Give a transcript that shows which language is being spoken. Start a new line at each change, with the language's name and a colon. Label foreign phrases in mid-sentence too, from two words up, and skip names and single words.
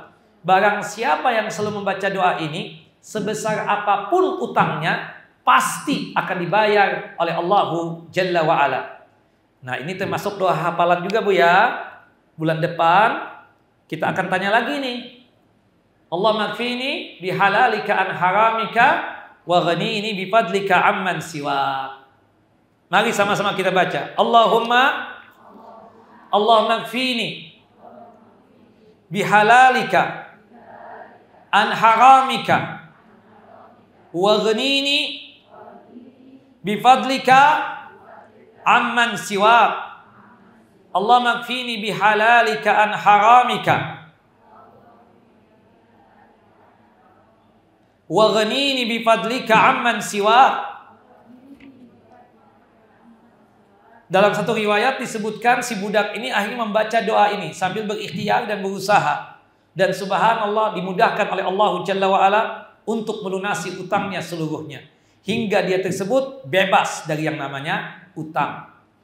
Indonesian: Barang siapa yang selalu membaca doa ini, sebesar apapun utangnya, pasti akan dibayar oleh
Arabic: الله جل وعلا.
Indonesian: Nah, ini termasuk doa hafalan juga, Bu, ya. Bulan depan kita akan tanya lagi nih.
Arabic: اللهم اكفني بحلالك عن حرامك وأغنني بفضلك عمن سواك.
Indonesian: Mari sama-sama kita baca.
Arabic: اللهم اكفني بحلالك عن حرامك وأغنني بفضلك عمن سواك. اللهم اكفني بحلالك عن حرامك وأغنني بفضلك عمن سواك.
Indonesian: Dalam satu riwayat disebutkan si budak ini akhirnya membaca doa ini sambil berikhtiar dan berusaha. Dan subhanallah, dimudahkan oleh
Arabic: الله جل وعلا
Indonesian: untuk melunasi utangnya seluruhnya. Hingga dia tersebut bebas dari yang namanya utang.